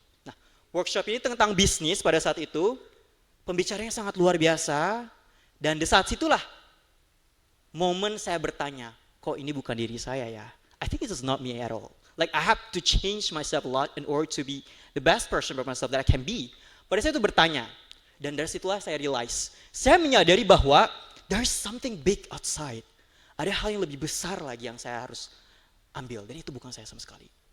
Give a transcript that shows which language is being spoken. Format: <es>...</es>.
<id>Nah, workshop ini tentang bisnis pada saat itu, pembicaranya sangat luar biasa, dan di saat situlah momen saya bertanya, kok ini bukan diri saya ya?</id> <en>I think this is not me at all. Like I have to change myself a lot in order to be the best person for myself that I can be.</en> <id>Pada saat itu bertanya, dan dari situlah saya realize, saya menyadari bahwa</id> <en>there is something big outside.</en> <id>Ada hal yang lebih besar lagi yang saya harus ambil, dan itu bukan saya sama sekali.</id>